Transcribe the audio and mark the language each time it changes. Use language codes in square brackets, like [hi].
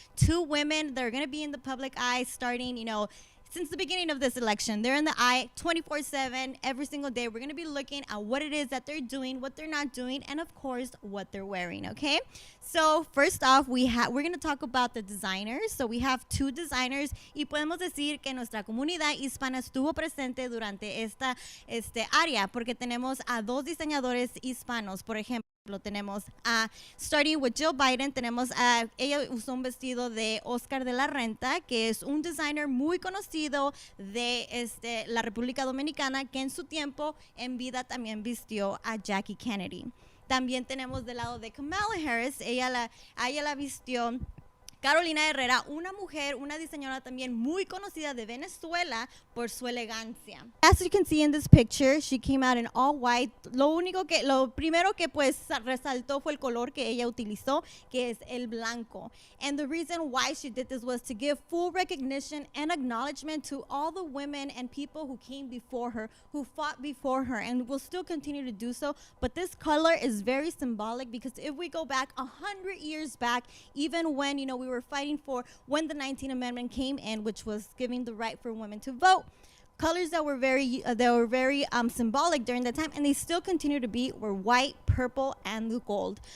[en] Two women that are going to be in the public eye starting, you know, since the beginning of this election. They're in the eye 24/7 every single day. We're going to be looking at what it is that they're doing, what they're not doing, and of course what they're wearing. Okay, so first off, we're going to talk about the designers. So we have two designers, [es] y podemos decir que nuestra comunidad hispana estuvo presente durante esta área, porque tenemos a dos diseñadores hispanos. Por ejemplo, tenemos [en] starting with Jill Biden, [es] tenemos ella usó un vestido de Oscar de la Renta, que es un designer muy conocido de la República Dominicana, que en su tiempo en vida también vistió a Jackie Kennedy. También tenemos del lado de Kamala Harris, ella la vistió Carolina Herrera, una mujer, una diseñadora también muy conocida de Venezuela por su elegancia. [en] As you can see in this picture, she came out in all white. [es] Lo primero que pues resaltó fue el color que ella utilizó, que es el blanco. [en] And the reason why she did this was to give full recognition and acknowledgement to all the women and people who came before her, who fought before her, and will still continue to do so. But this color is very symbolic, because if we go back 100 years back, even when, you know, we were fighting for when the 19th Amendment came in, which was giving the right for women to vote, colors that were very symbolic during that time, and they still continue to be, were white, purple, and the gold.